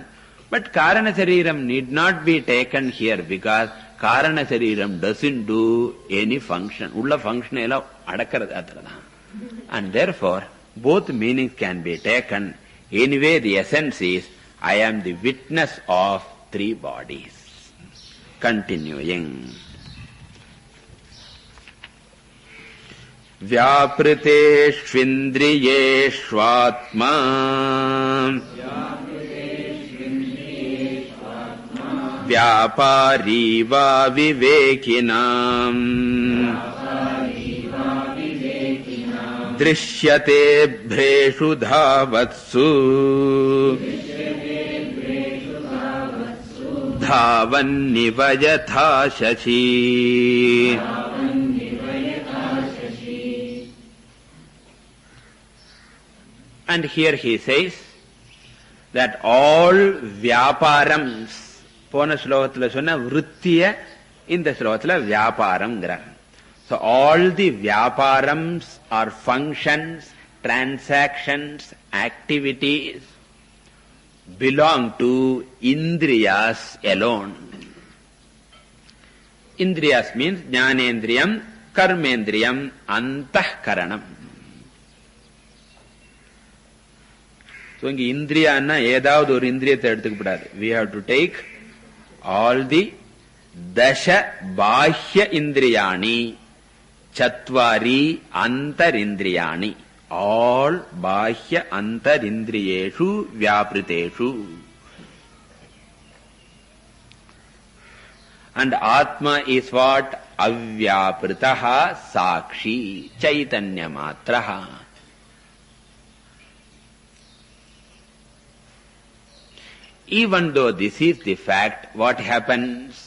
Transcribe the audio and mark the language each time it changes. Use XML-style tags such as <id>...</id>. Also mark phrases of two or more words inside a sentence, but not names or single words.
<en>But</en> <sa>Karana Shariram</sa> <en>need not be taken here because</en> <sa>Karana Shariram</sa> <en>doesn't do any function.</en> <ta>உள்ள function எல்லா அடக்கறது அதறதா.</ta> <en>And therefore, both meanings can be taken. Anyway, the essence is, I am the witness of three bodies. Continuing.</en> <sa>Vyapriteshvindriyeshvatma Vyapari va vivekinam Drishyate bhreshu dhavatsu Dhavanniva yatha shashi.</sa> <en>And here he says that all vyaparams,</en> <ta>போன ஸ்லோகத்தில சொன்ன வ்ருத்தியா, இந்த ஸ்லோகத்தில வ்யாபாரம்.</ta> <en>So all the vyaparams are functions, transactions, activities belong to Indriyas alone. Indriyas means</en> <sa>Jnanendriyam, Karmendriyam, Antahkaranam.</sa> <ta>So இங்கே இந்திரியன்னா ஏதாவது or இந்திரியத்த எடுத்துக்கபடாது.</ta> <en>We have to take all the</en> <sa>Dasha Bahya Indriyani, Chatvari Antarindriyani. All Bahya Antarindriyeshu Vyapriteshu.</sa> <en>And Atma is what?</en> <sa>Avyapritaha Sakshi Chaitanya Matraha.</sa> <en>Even though this is the fact, what happens?</en>